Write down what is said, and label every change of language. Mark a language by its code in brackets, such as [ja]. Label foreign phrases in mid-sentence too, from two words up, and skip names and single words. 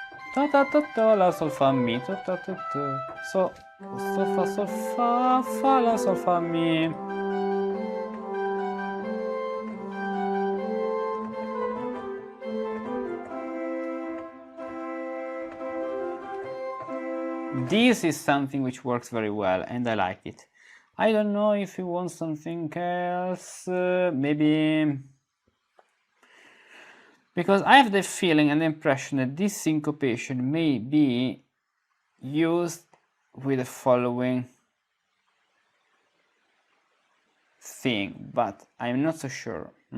[en] ta ta ta ta, la sol fa mi, ta ta ta ta, so fa la sol fa mi. This is something which works very well, and I like it. I don't know if you want something else, maybe, because I have the feeling and the impression that this syncopation may be used with the following thing, but I'm not so sure.